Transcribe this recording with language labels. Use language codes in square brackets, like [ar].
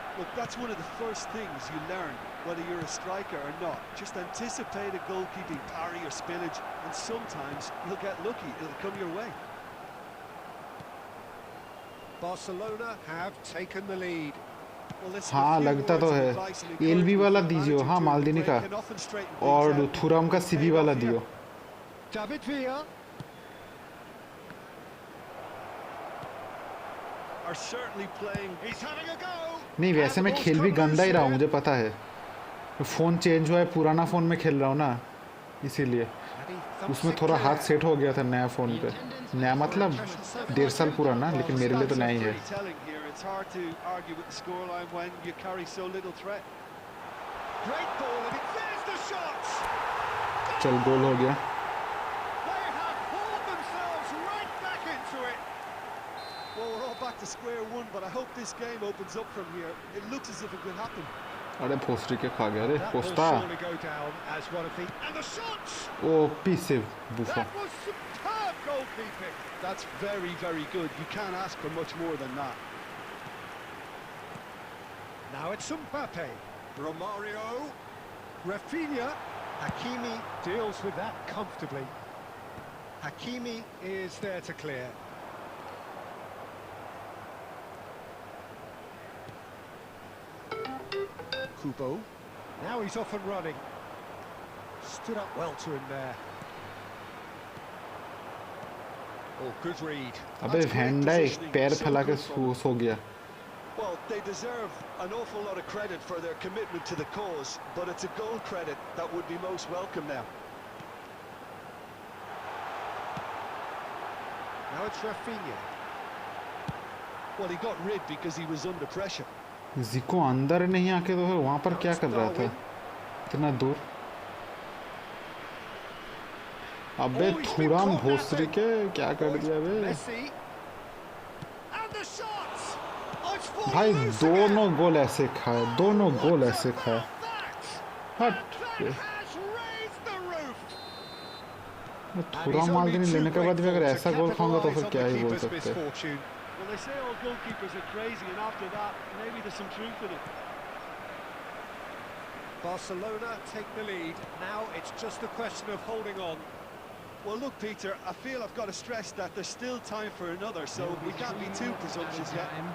[en] Look, that's one of the first things you learn, whether you're a striker or not. Just anticipate a goalkeeping parry or spillage, and sometimes you'll get lucky, it'll come your way. Barcelona have taken the lead. [hi] हाँ लगता तो है. LB वाला दीजिए, हाँ मालदीनी का, और थुराम का सीबी वाला दियो. [en] David Villa Are certainly playing. He's having a go. [hi] नहीं वैसे मैं खेल भी गंदा ही रहा हूँ, मुझे पता है. फ़ोन चेंज हुआ है, पुराना फ़ोन में खेल रहा हूँ ना, इसीलिए उसमें थोड़ा हाथ सेट हो गया था नया फ़ोन पे. नया मतलब 1.5 साल पुराना, लेकिन मेरे लिए तो नया ही है. [en] It's hard to argue with the scoreline when you carry so little threat. Great ball, and there's the shots. [hi] चल गोल हो गया. [en] They have pulled themselves right back into it. Well, we're all back to square one, but I hope this game opens up from here. It looks as if it could happen. [hi] अरे पोस्टरी के खा गया रे [en] That will [hi] Posta. [en] surely go down as one of the and the shots. [hi] ओ पीसे बुफा. [en] That was superb goalkeeping. That's very, very good. You can't ask for much more than that. Now it's Mbappe, Romario, Rafinha, Hakimi deals with that comfortably. Hakimi is there to clear. Kubo, now he's off and running. Stood up well to him there. Oh, good read. [hi] अबे van Dijk पैर फैला के सो गया. [en] Well, they deserve an awful lot of credit for their commitment to the cause, but it's a goal credit that would be most welcome now. Now it's Rafinha. Well, he got rid because he was under pressure. [hi] जिको अंदर नहीं आके तो है वहाँ पर क्या कर रहा था इतना दूर. अबे थुराम भोसरी के क्या कर दिया बे. [en] Messi. And the shots. Oh, it's fallen [hi] भाई [en] loose [hi] दोनों [en] again. [hi] गोल ऐसे खाए, दोनों गोल ऐसे खाए. हट. [en] That has raised the roof. [hi] थुराम मालदीनी लेने के बाद भी अगर ऐसा गोल खाऊंगा तो फिर क्या ही बोल सकते हैं. [en] Well, they say all goalkeepers are crazy, and after that, maybe there's some truth in it. Barcelona take the lead. Now it's just a question of holding on. Well, look, Peter, I feel I've got to stress that there's still time for another, so we can't be too presumptuous yet.